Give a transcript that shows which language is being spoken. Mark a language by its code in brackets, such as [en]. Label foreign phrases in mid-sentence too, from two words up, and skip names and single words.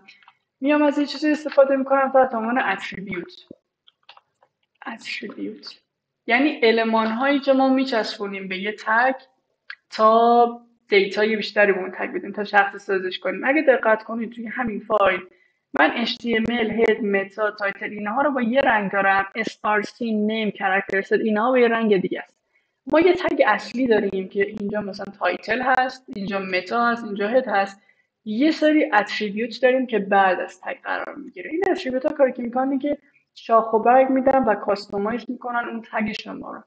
[fa] میام از یه چیزی استفاده میکنم تحت عنوان اتریبیوت. یعنی المان هایی که ما میچسبونیم به یه تگ تا دیتای بیشتری به اون تگ بدیم، تا شخص سازش کنیم. اگه دقت کنید توی همین فایل من HTML، [en] head، meta، title [fa] اینها رو با یه رنگ دارم، [en] src، name، character set [fa] اینها با یه رنگ دیگه است. ما یه تگ اصلی داریم که اینجا مثلا تایتل هست، اینجا متا هست، اینجا هد هست. یه سری اتریبیوت داریم که بعد از تگ قرار میگیره. این اتریبیوت ها کاری که میکنن که شاخ و برگ میدن و کاستومایز میکنن اون تگ شما رو.